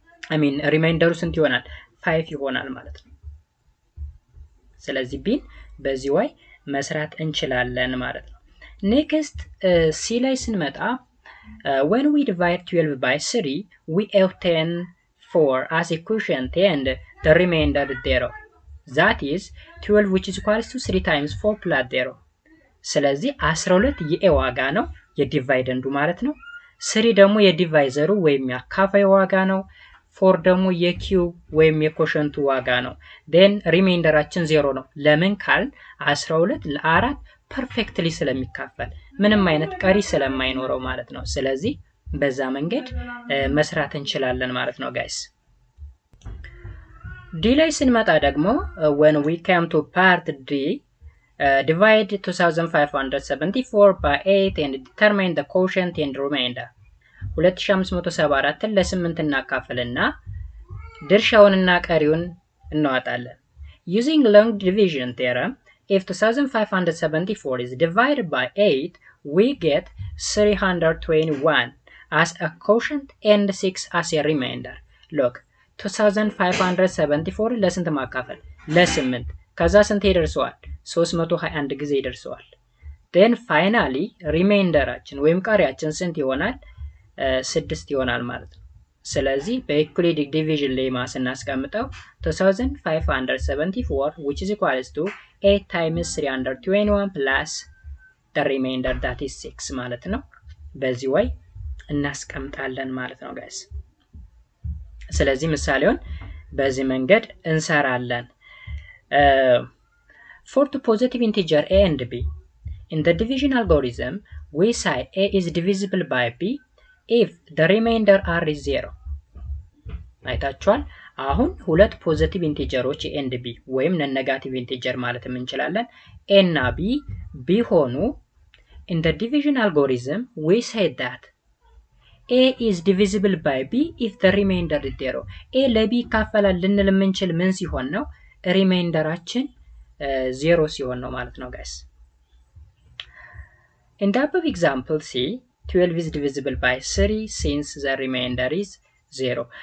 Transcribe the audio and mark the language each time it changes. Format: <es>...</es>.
<am>ወይም ሪማይንደሩ ስንት ይሆናል? 5 ይሆናል ማለት ነው። ስለዚህ ቢን በዚህ way መስራት እንችላለን ማለት ነው። ኔክስት ሲ ላይ ስንመጣ</am> <en>when we divide 12 by 3 we obtain 4 as a quotient and the remainder 0. That is 12 which is equals to 3 times 4 plus 0.</en> <am>ስለዚህ 12 የኤ ዋጋ ነው የዲቫይደንዱ ማለት ነው። 3 ደግሞ የዲቫይዘሩ ወይም ያካፋይ ዋጋ ነው። 4 ደግሞ የኪው ወይም የኮሸንቱ ዋጋ ነው። then ሪሜይንደራችን 0 ነው። ለምን ካል 12 ለ4 ፐርፌክትሊ ስለሚካፈል ምንም አይነት ቀሪ ስለማይኖረው ማለት ነው። ስለዚህ በዛ መንገድ መስራት እንችላለን ማለት ነው ጋይስ። ዲ ላይ ስንመጣ ደግሞ</am> <en>when we come to part D, divide 2574 by 8 and determine the quotient and remainder.</en> <am>2574 ለ8 እናካፍልና ድርሻውንና ቀሪውን እናወጣለን።</am> <en>Using long division theorem, if 2574 is divided by 8, we get 321 as a quotient and 6 as a remainder.</en> <am>Look, 2574 ለስንት ማካፈል? ለ8 ከዛ ስንት ይደርሰዋል? 321 ጊዜ ይደርሰዋል። then finally ሪሜይንደራችን ወይም ቀሪያችን ስንት ይሆናል? 6 ይሆናል ማለት ነው። ስለዚህ በኢኩዊሊቲ ዲቪዥን ሌማ ስናስቀምጠው 2574</am> <en>which is equals to 8 times 321 plus the remainder that is 6</en> <am>ማለት ነው። በዚህ way እናስቀምጣለን ማለት ነው ጋይስ። ስለዚህ ምሳሌውን በዚህ መንገድ እንሰራለን።</am> <en>For the positive integer a and b, in the division algorithm, we say a is divisible by b if the remainder r is 0.</en> <am>አይታችኋል። አሁን ሁለት ፖዚቲቭ ኢንቲጀሮች a and b ወይም ነን-ኔጋቲቭ ኢንቲጀር ማለት እንችላለን a እና b ቢሆኑ</am> <en>in the division algorithm we say that a is divisible by b if the remainder is 0.</en> <am>a ለb ይካፈላል ልንል የምንችል ምን ሲሆን ነው? ሪሜይንደራችን 0 ሲሆን ነው ማለት ነው ጋይስ።</am> <en>In the above example, see 12 is divisible by 3 since the remainder is 0.</en>